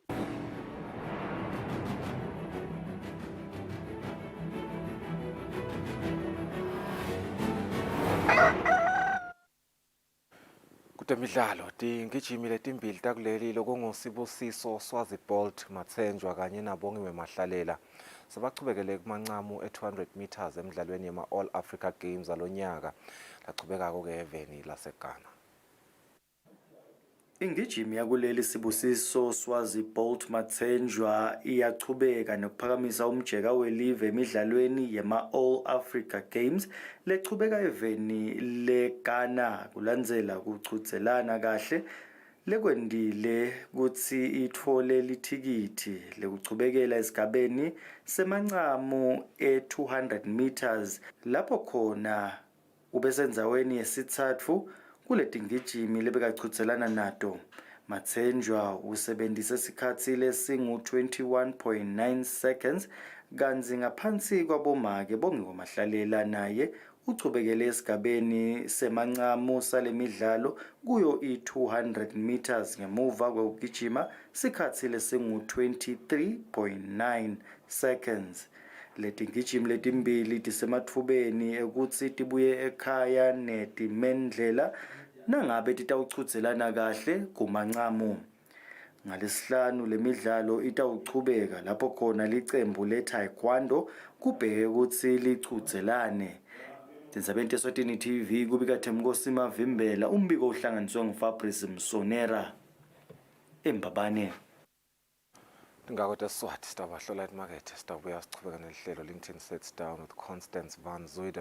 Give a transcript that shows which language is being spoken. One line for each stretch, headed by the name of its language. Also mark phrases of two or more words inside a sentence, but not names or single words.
Swati: Kutemidlalo tingijimi letimbili takuleli lokungusibusiso Swazi Bolt Matsenjwa kanye nabongiwe Mahlalela sabachubekele kumancamu e200 meters emidlalweni yema All Africa Games alonyaka lachubeka ke eveni laseGhana. Ingijimi yakuleli Sibusiso Swazi Bolt Matsenjwa iyachubeka nokuphakamisa umjeka welive emidlalweni yema All Africa Games lechubeka eveni leGhana kulandzela kuchudzelana kahle lekwendile kutsi ithole lithikithi lekuchubekela esigabeni semancamu e200 meters lapho khona ubesendzaweni yesithathu kuletingijimi lebekachudzelana nato. Matsenjwa usebenzise isikhathi lesingu 21.9 seconds kanzi ngaphansi kwabomake bongekomahlalela naye uchubekele esigabeni semancamu salemidlalo kuyo i200 meters ngemuva kwekugijima sikhathi lesingu 23.9 seconds. Letingijimi letimbili tisemathubeni ekutsi tibuye ekhaya netimendlela nangabe titawuchudzelana kahle kumancamu. Ngalesihlanu lemidlalo itawuchubeka lapho khona licembu le-taekwondo kubheke ukuthi lichudzelane. Tindzabeni Eswatini TV kubika Themkosi Mavimbela, umbiko uhlanganiswe nguFabrice Msonera eMbabane. Ngakho Swati sitawahlola emarket sitawubuya sichubeka nehlelo LinkedIn sits down with Constance van Zuidem.